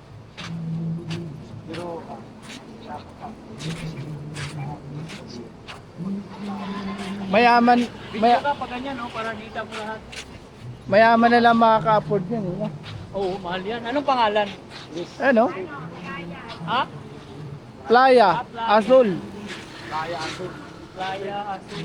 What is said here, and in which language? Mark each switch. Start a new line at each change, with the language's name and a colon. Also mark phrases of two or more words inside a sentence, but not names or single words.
Filipino: Pero, Mayaman, video ka pa ganyan, no? Para kita mo lahat. mayaman na lang makaka-afford yan, eh. Oo, mahal yan. Anong pangalan? Ayan, no? Ha? Playa, Azul. Playa Azul. Playa Azul.